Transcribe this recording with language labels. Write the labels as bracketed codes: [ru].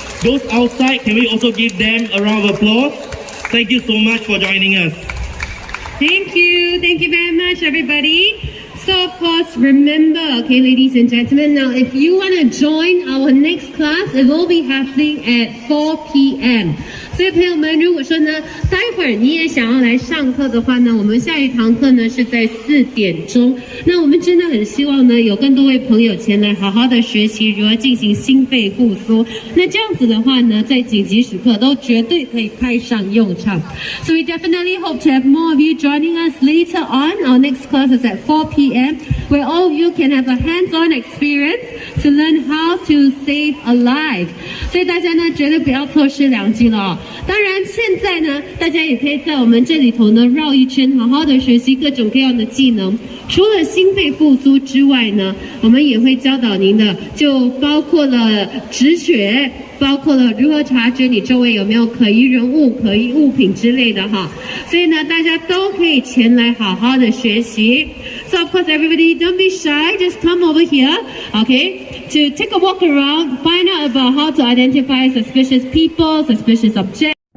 [en] Those outside, can we also give them a round of applause? Thank you so much for joining us. Thank you very much, everybody. So of course, remember, okay, ladies and gentlemen, now if you want to join our next class, it will be happening at 4 p.m. [zh] 所以朋友们，如果说呢，待会儿你也想要来上课的话呢，我们下一堂课呢是在4点钟。那我们真的很希望呢，有更多位朋友前来好好的学习如何进行心肺复苏。那这样子的话呢，在紧急时刻都绝对可以派上用场。 [en] So we definitely hope to have more of you joining us later on. Our next class is at 4 p.m. where all of you can have a hands-on experience to learn how to save a life. [zh] 所以大家呢，绝对不要错失良机了哦。当然，现在呢，大家也可以在我们这里头呢绕一圈，好好的学习各种各样的技能。除了心肺复苏之外呢，我们也会教导您的，就包括了止血，包括了如何察觉你周围有没有可疑人物、可疑物品之类的哈。所以呢，大家都可以前来好好的学习。 [en] So of course, everybody, don't be shy. Just come over here, okay, to take a walk around, find out about how to identify suspicious people, suspicious objects.